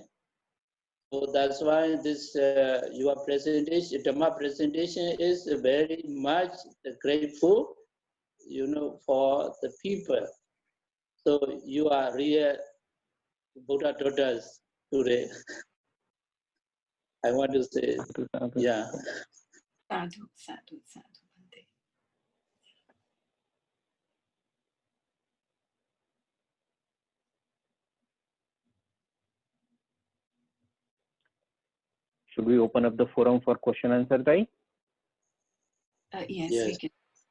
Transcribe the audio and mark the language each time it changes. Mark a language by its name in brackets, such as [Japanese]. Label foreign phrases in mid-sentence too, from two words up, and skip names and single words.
[English] So that's why this your presentation, Dhamma presentation, is very much grateful, for the people. So you are real Buddha daughters today. I want to say, yeah. [Pali] Sadhu, sadhu, sadhu, Bhante. [English] Should we open up the forum for question answer, Tai? Yes, Yes. we can.